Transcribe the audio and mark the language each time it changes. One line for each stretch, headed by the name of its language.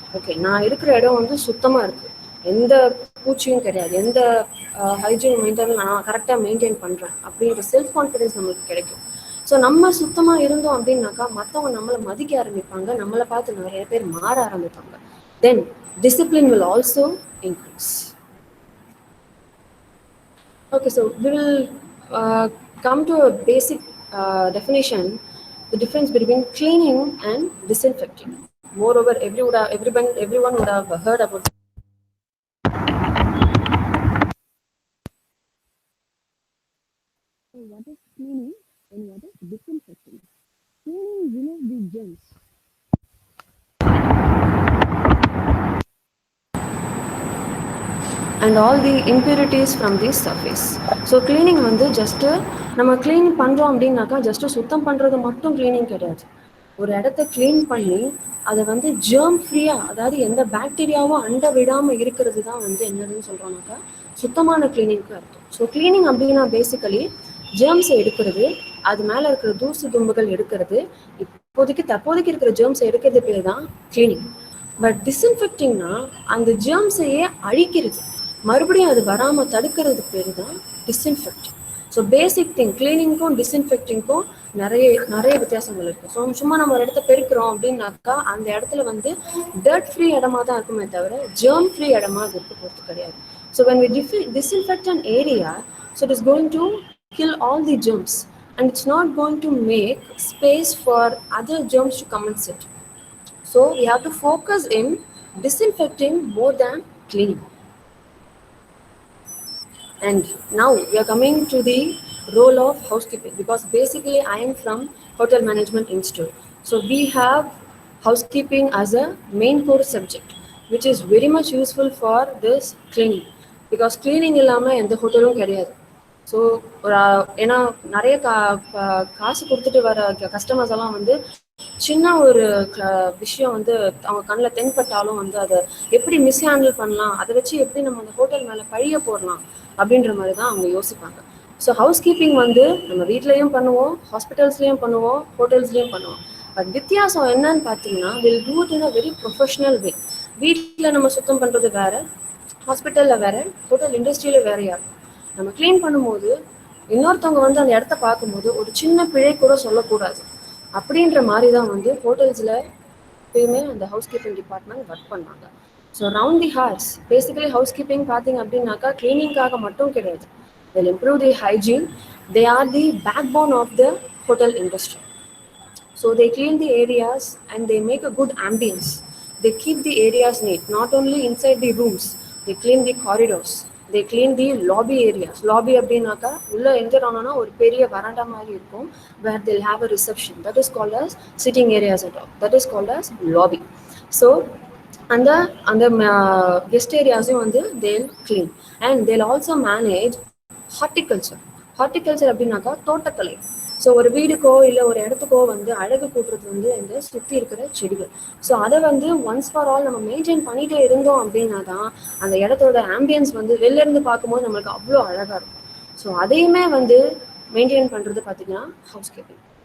Tamil: Okay, நான் இருக்கிற இடம் வந்து சுத்தமாக இருக்குது, எந்த பூச்சியும் கிடையாது, எந்த ஹைஜீன் மெயின்டைன் நான் கரெக்டாக மெயின்டைன் பண்ணுறேன் அப்படின்ற செல்ஃப் கான்ஃபிடென்ஸ் நம்மளுக்கு கிடைக்கும். ஸோ நம்ம சுத்தமாக இருந்தோம் அப்படின்னாக்கா மற்றவங்க நம்மளை மதிக்க ஆரம்பிப்பாங்க, நம்மளை பார்த்து நிறைய பேர் மாற ஆரம்பிப்பாங்க.
English: Then discipline will also increase. Okay, so we will come to a basic definition, the difference between cleaning and disinfecting. Moreover, everyone would have heard about So what is cleaning and what is disinfecting? Cleaning removes the germs. and all the impurities from the surface.
Tamil: So cleaning வந்து just நம்ம clean பண்ணுறோம் அப்படின்னாக்கா just சுத்தம் பண்ணுறது மட்டும் cleaning கிடையாது. ஒரு இடத்த க்ளீன் பண்ணி அதை வந்து ஜெர்ம் ஃப்ரீயாக, அதாவது எந்த பாக்டீரியாவும் அண்ட விடாமல் இருக்கிறது தான் வந்து என்னதுன்னு சொல்கிறோம்னாக்கா சுத்தமான கிளீனிங்க்கு அர்த்தம். ஸோ கிளீனிங் அப்படின்னா பேசிக்கலி ஜெர்ம்ஸை எடுக்கிறது, அது மேலே இருக்கிற தூசு தும்புகள் எடுக்கிறது, தற்போதைக்கு இருக்கிற ஜெர்ம்ஸை எடுக்கிறது பேர் தான் கிளீனிங். பட் டிஸ்இன்ஃபெக்டிங்னா அந்த ஜெர்ம்ஸையே அழிக்கிறது, மறுபடியும் அது வராமல் தடுக்கிறது பேர் தான் டிஸ்இன்ஃபெக்டிங். ஸோ பேசிக் திங் கிளீனிங்க்கும் டிஸ்இன்ஃபெக்டிங்க்கும் நிறைய வித்தியாசங்கள் இருக்குது. ஸோ சும்மா நம்ம ஒரு இடத்த பெருக்கிறோம் அப்படின்னாக்கா அந்த இடத்துல வந்து டர்ட் ஃப்ரீ இடமா தான் இருக்குமே தவிர ஜெர்ம் ஃப்ரீ இடமா அது இருக்க போகிறது கிடையாது.
English: So when we disinfect an area, so it is going to kill all the germs and it's not going to make space for other germs to come and sit. So we have to focus in disinfecting more than cleaning. And now we are coming to the role of housekeeping, because basically I am from Hotel Management Institute. So we have housekeeping as a main core subject, which is very much useful for this cleaning, because cleaning
Tamil: இல்லாமல் எந்த ஹோட்டலும் கிடையாது. So ஒரு ஏன்னா நிறைய காசு கொடுத்துட்டு வர customers எல்லாம் வந்து சின்ன ஒரு விஷயம் வந்து அவங்க கண்ணில் தென்பட்டாலும் வந்து அதை எப்படி மிஸ்ஹேண்டில் பண்ணலாம், அதை வச்சு எப்படி நம்ம அந்த ஹோட்டல் மேலே பழிய போடலாம் அப்படின்ற மாதிரி தான் அவங்க யோசிப்பாங்க. ஸோ ஹவுஸ் கீப்பிங் வந்து நம்ம வீட்லேயும் பண்ணுவோம், ஹாஸ்பிட்டல்ஸ்லேயும் பண்ணுவோம், ஹோட்டல்ஸ்லேயும் பண்ணுவோம்.
English: but
Tamil: வித்தியாசம் என்னன்னு பார்த்தீங்கன்னா
English: Will do it in a very professional way.
Tamil: வீட்டில் நம்ம சுத்தம் பண்ணுறது வேறு, ஹாஸ்பிட்டலில் வேறு, ஹோட்டல் இண்டஸ்ட்ரியில வேறையா இருக்கும். நம்ம க்ளீன் பண்ணும்போது இன்னொருத்தவங்க வந்து அந்த இடத்த பார்க்கும்போது ஒரு சின்ன பிழை கூட சொல்லக்கூடாது அப்படின்ற மாதிரி தான் வந்து ஹோட்டல்ஸில் எப்பயுமே அந்த ஹவுஸ் கீப்பிங் டிபார்ட்மெண்ட் ஒர்க் பண்ணாங்க. ஸோ ரவுண்ட் தி ஹார்ஸ் பேசிக்கலி ஹவுஸ் கீப்பிங் பார்த்தீங்க அப்படின்னாக்கா கிளீனிங்காக மட்டும் கிடையாது.
English: they'll improve the hygiene. They are the backbone of the hotel industry. So they clean the areas and they make a good ambience. They keep the areas neat, not only inside the rooms, they clean the corridors, they clean the lobby areas. Lobby
Tamil: அப்படின்னாக்கா உள்ள enter ஆனோன்னா ஒரு பெரிய வராண்டா மாதிரி இருக்கும்,
English: where they'll have a reception, that is called as sitting areas at all, that is called as lobby. So
Tamil: அந்த guest ஏரியாஸையும் வந்து
English: they'll clean and they'll also manage horticulture.
Tamil: Horticulture அப்படின்னாக்கா தோட்டக்கலை. ஸோ ஒரு வீடுக்கோ இல்லை ஒரு இடத்துக்கோ வந்து அழகு கூட்டுறது வந்து இந்த சுற்றி இருக்கிற செடிகள். ஸோ அதை வந்து ஒன்ஸ் ஃபார் ஆல் நம்ம மெயின்டைன் பண்ணிகிட்டே இருந்தோம் அப்படின்னா தான் அந்த இடத்தோட ஆம்பியன்ஸ் வந்து வெளில இருந்து பார்க்கும்போது நம்மளுக்கு அவ்வளோ அழகாக இருக்கும். ஸோ அதையுமே வந்து மெயின்டைன் பண்ணுறது பார்த்தீங்கன்னா ஹவுஸ் கீப்பிங்.